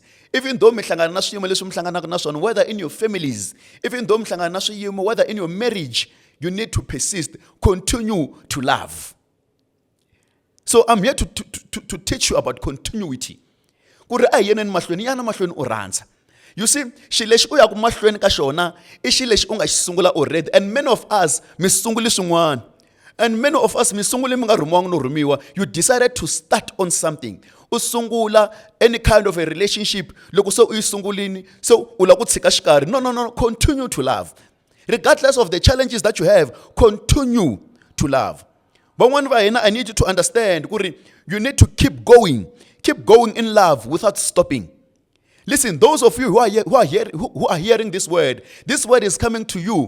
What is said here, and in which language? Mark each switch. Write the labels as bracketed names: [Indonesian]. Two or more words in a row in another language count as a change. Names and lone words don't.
[English] Even though whether in your families, even though whether in your marriage, you need to persist, continue to love. So I'm here to teach you about continuity. You see, [Tsonga] xileshi u yaku mahlweni ka xona I xileshi u nga xi sungula already, [English] and many of us [Tsonga] mi sunguli swin'wana. [English] And many of us [Tsonga] mi sunguli mi nga rhumiwanga no rhumiwa. [English] You decided to start on something. [Tsonga] U sungula [English] any kind of a relationship [Tsonga] loko se u yi sungulini so u la ku tshika xikarhi. [English] No, continue to love. Regardless of the challenges that you have, continue to love. But one way I need you to understand, you need to keep going in love without stopping. Listen, those of you who are hearing this word is coming to you.